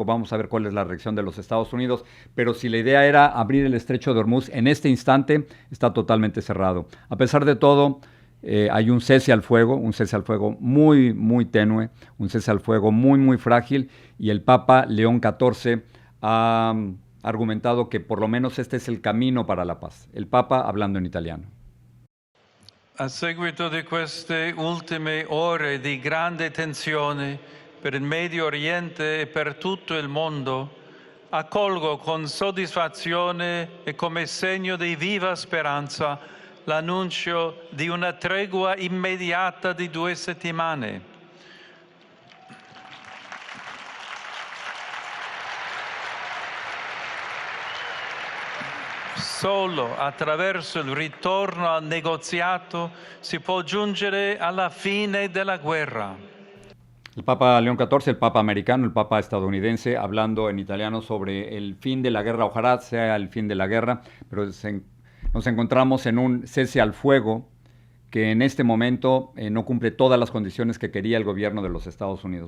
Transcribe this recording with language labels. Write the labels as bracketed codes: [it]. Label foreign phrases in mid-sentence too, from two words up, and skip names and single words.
[es] Vamos a ver cuál es la reacción de los Estados Unidos. Pero si la idea era abrir el estrecho de Hormuz, en este instante está totalmente cerrado. A pesar de todo, hay un cese al fuego muy, muy tenue, un cese al fuego muy, muy frágil. Y el Papa León XIV ha argumentado que por lo menos este es el camino para la paz. El Papa hablando en italiano. [it] A seguito di queste ultime ore di grande tensione per il Medio Oriente e per tutto il mondo, accolgo con soddisfazione e come segno di viva speranza l'annuncio di una tregua immediata di 2 settimane. Solo attraverso il ritorno al negoziato si può giungere alla fine della guerra. [es] El Papa León XIV, el Papa americano, el Papa estadounidense, hablando en italiano sobre el fin de la guerra. Ojalá sea el fin de la guerra, pero nos encontramos en un cese al fuego que en este momento no cumple todas las condiciones que quería el gobierno de los Estados Unidos.